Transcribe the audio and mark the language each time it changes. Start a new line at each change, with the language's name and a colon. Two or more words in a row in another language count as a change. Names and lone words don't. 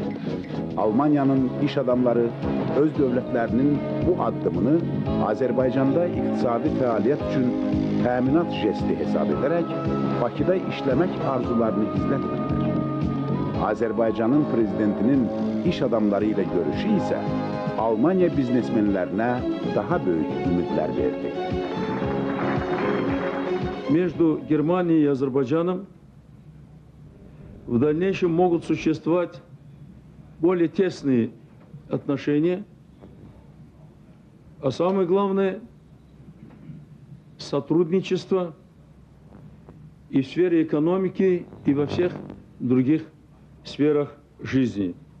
Azerbaijani: Almaniyanın iş adamları öz dövlətlərinin bu addımını Azərbaycanda iqtisadi fəaliyyət üçün təminat jesti hesab edərək Bakıda işləmək arzularını gizlətmirlər. Azərbaycanın prezidentinin iş adamları ilə görüşü isə Almanya biznesmenlərinə daha böyük ümidlər verdi.
Russian: Между Германией и Азербайджаном в дальнейшем могут существовать более тесные отношения, а самое главное сотрудничество и в сфере экономики, и во всех других сферах жизни.